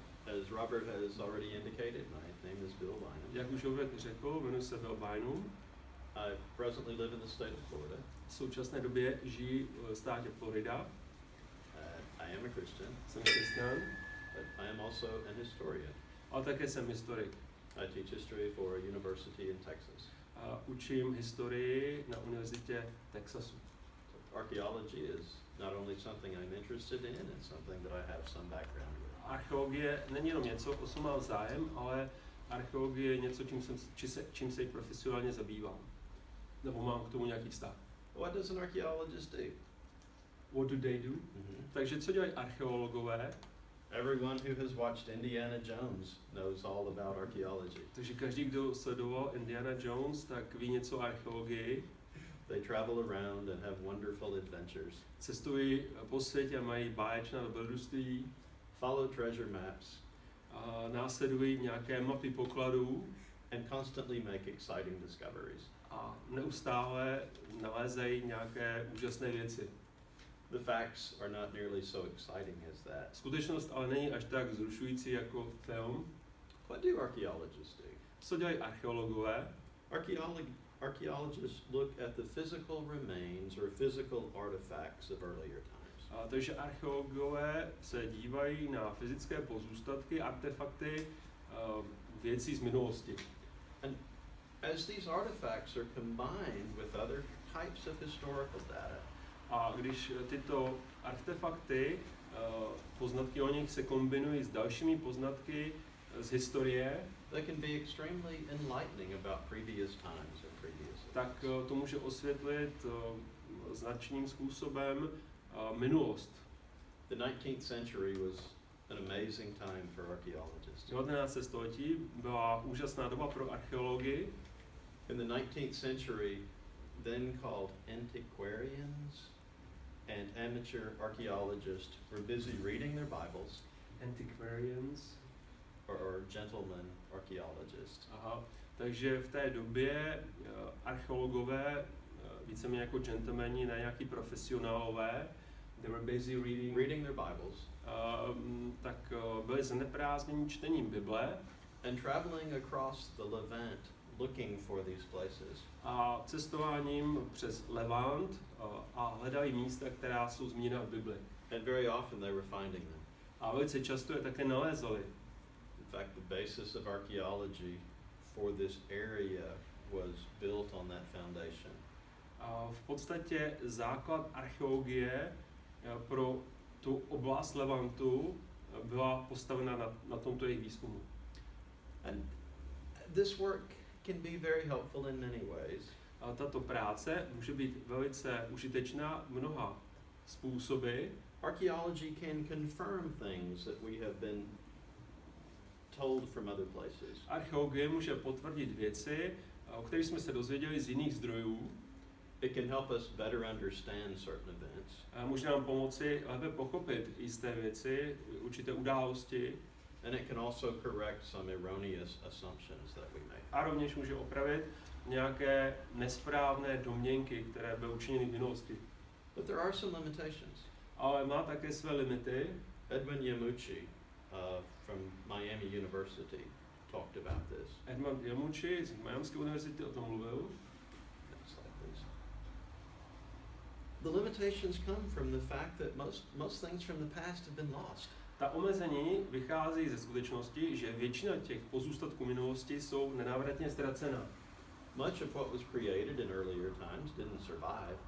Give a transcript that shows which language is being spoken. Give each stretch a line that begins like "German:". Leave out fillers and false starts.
English: As Robert has already indicated, my name is Bill Bynum.
Czech: Jak už Robert řekl, jmenuji se Bill Bynum.
English: I presently live in the state of Florida.
Czech: V současné době žiji v státě Florida.
English: I am a Christian.
Czech: Jsem křesťan.
English: But I am also an historian.
Czech: Ale také jsem historik.
English: I teach history for a university in Texas.
Czech: Učím historii na univerzitě Texasu.
English: Archaeology is not only something I'm interested in, it's something that I have some background with.
Czech: Archeologie není jenom něco, o co mám zájem, ale archeologie je něco, čím se profesionálně zabývám. Nebo mám k tomu nějaký vztah.
English: What does an archaeologist do? What do they do?
Czech: Takže co dělají archeologové?
English: Everyone who has watched Indiana Jones knows all about archaeology.
Czech: Takže každý, kdo sledoval Indiana Jones, tak ví něco o archeologii.
English: They travel around and have wonderful adventures.
Czech: Cestují po světě a mají báječná dobrodružství.
English: Follow treasure maps.
Czech: Následují nějaké mapy pokladů.
English: And constantly make exciting discoveries.
Czech: A neustále nalézají nějaké úžasné věci.
English: The facts are not nearly so exciting as that.
Czech: Skutečnost ale není až tak vzrušující jako film.
English: What do archaeologists do?
Czech: Co dělají archeologové?
English: Archaeologists look at the physical remains or physical artifacts of earlier times.
Czech: Takže archeologové se dívají na fyzické pozůstatky, artefakty, věcí z minulosti.
English: And as these artifacts are combined with other types of historical data,
Czech: a když tyto artefakty, poznatky o nich se kombinují s dalšími poznatky z historie,
English: they can be extremely enlightening about previous times and previous events.
Czech: Tak to může osvětlit značným způsobem minulost.
English: The 19th century was an amazing time for archaeologists.
Czech: 19. století byla úžasná doba pro archeologii.
English: In the 19th century, then called antiquarians and amateur archaeologists were busy reading their Bibles. Antiquarians. Or gentlemen archaeologists. Aha.
Czech: Takže v té době archeologové, víceméně jako gentlemani, ne nějaký profesionálové,
English: they were busy reading their Bibles.
Czech: Tak byli zaneprázdnění čtením Bible.
English: And traveling across the Levant looking for these places.
Czech: A cestováním přes Levant a hledali místa, která jsou zmíněna v Bibli.
English: And very often they were finding them.
Czech: A velice často je také nalézali.
English: In fact, the basis of archaeology for this area was built on that foundation.
Czech: A v podstatě základ archeologie pro tu oblast Levantu byla postavena na tomto jejich výzkumu.
English: And this work can be very helpful in many ways.
Czech: tato práce může být velice užitečná mnoha způsoby.
English: Archaeology can confirm things that we have been told from other places.
Czech: Archeologie může potvrdit věci, o kterých jsme se dozvěděli z jiných zdrojů.
English: It can help us better understand certain events.
Czech: Může nám pomoci lépe pochopit jisté věci, určité události.
English: And it can also correct some erroneous assumptions that we make.
Czech: A rovněž může opravit nějaké nesprávné domněnky, které byly učiněny v minulosti.
English: But there are some limitations.
Czech: Ale má také své limity.
English: Edwin Yamuchi from Miami University talked about this.
Czech: Edmund Yamuchi z Miamské univerzity o tom mluvil.
English: Next slide, please. The limitations come from the fact that most things from the past have been lost.
Czech: Ta omezení vychází ze skutečnosti, že většina těch pozůstatků minulosti jsou nenávratně ztracena.
English: Much of what was created in earlier times didn't survive.